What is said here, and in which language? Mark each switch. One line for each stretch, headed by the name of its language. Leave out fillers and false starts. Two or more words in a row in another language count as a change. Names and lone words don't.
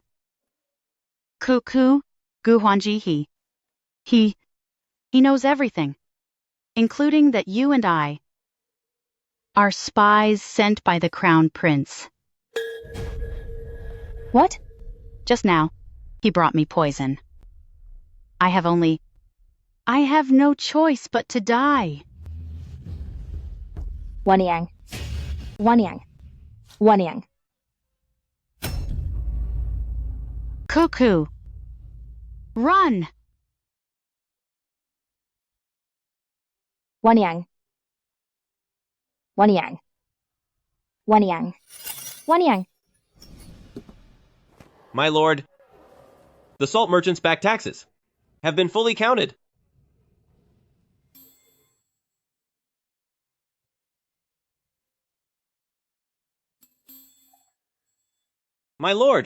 English: Cuckoo, Gu Huanji, he knows everything, including that you and I are spies sent by the Crown Prince. What? Just now, he brought me poison. I have no choice but to die. Wanyang. Wanyang. Wanyang. Cuckoo. Run! Wanyang. Wanyang. Wanyang. Wanyang. My lord, the salt merchants' back taxes have been fully counted. My lord!